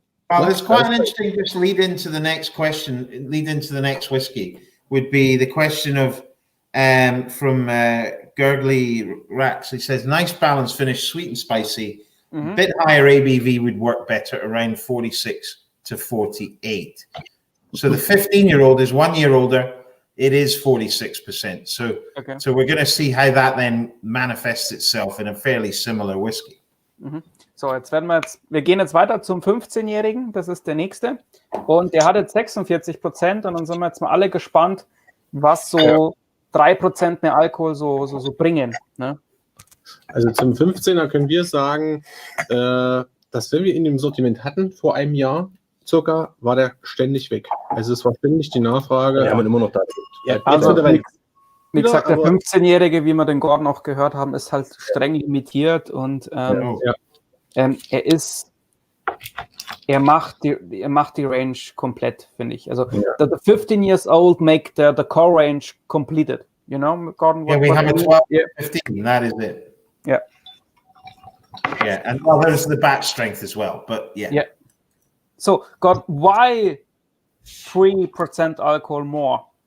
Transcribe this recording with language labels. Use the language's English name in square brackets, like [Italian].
[English] Well, there's quite an interesting just lead into the next whiskey would be the question of from Gurgly Rax. He says, nice balanced finish, sweet and spicy. A bit higher ABV would work better, around 46 to 48. So the 15-year-old is 1 year older. It is 46%. So we're going to see how that then manifests itself in a fairly similar whiskey. [German] So, wir gehen jetzt weiter zum 15-Jährigen, das ist der nächste. Und der hat jetzt 46%, und dann sind wir jetzt mal alle gespannt, was so 3% mehr Alkohol so bringen. Ne? Also zum 15er können wir sagen, dass wenn wir ihn im Sortiment hatten vor einem Jahr circa, war der ständig weg. Also es war ständig die Nachfrage. Ja, man immer noch da. Ja, Also, wie gesagt, der 15-Jährige, wie wir den Gordon auch gehört haben, ist halt streng limitiert, und er macht die Range komplett, finde ich. [English] Also the 15 years old make the core range completed. You know, Gordon? Yeah, we have a 12, 15, that is it. Yeah. Yeah, and well, there's the batch strength as well, but yeah. Yeah. So, Gordon, why 3% alcohol more?